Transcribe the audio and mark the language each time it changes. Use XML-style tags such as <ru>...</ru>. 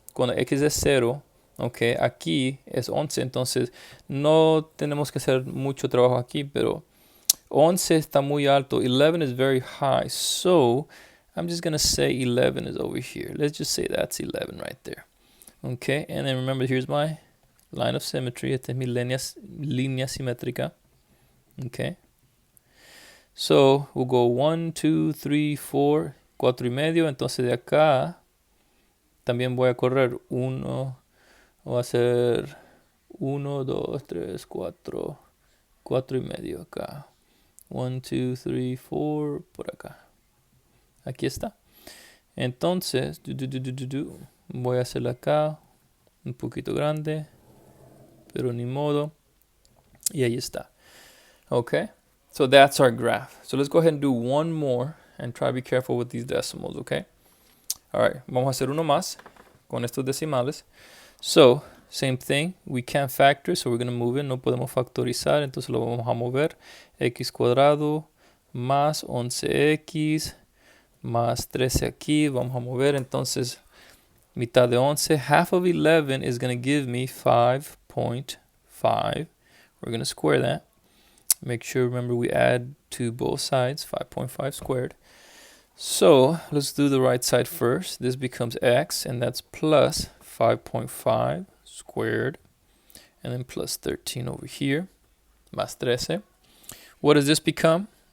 <es>Cuando x es 0, okay, aquí es 11, entonces no tenemos que hacer mucho trabajo aquí, pero 11 está muy alto,</es> <en>11 is very high, so I'm just going to say 11 is over here. Let's just say that's 11 right there. Okay, and then remember, here's my line of symmetry.</en> <es>Esta es mi línea simétrica. Okay.</es> <en>So we'll go 1, 2, 3, 4, 4</en> <es>y medio. Entonces de acá también voy a correr 1. Voy a hacer 1, 2, 3, 4, 4 y medio acá. 1, 2, 3, 4 por acá. Aquí está. Entonces voy a hacerlo acá un poquito grande, pero ni modo. Y ahí está.</es> <en>Okay, so that's our graph. So let's go ahead and do one more and try to be careful with these decimals, okay?</en> <es>All right, vamos a hacer uno más con estos decimales.</es> <en>So, same thing, we can't factor, so we're going to move it.</en> <es>No podemos factorizar, entonces lo vamos a mover. X cuadrado más 11x más 13 aquí, vamos a mover. Entonces, mitad de 11,</es> <en>half of 11 is going to give me 5.5. We're going to square that. Make sure, remember, we add to both sides, 5.5 squared. So let's do the right side first. This becomes x, and that's plus 5.5 squared, and then plus 13 over here,</en> <es>más 13.</es> <en>What does this become?</en>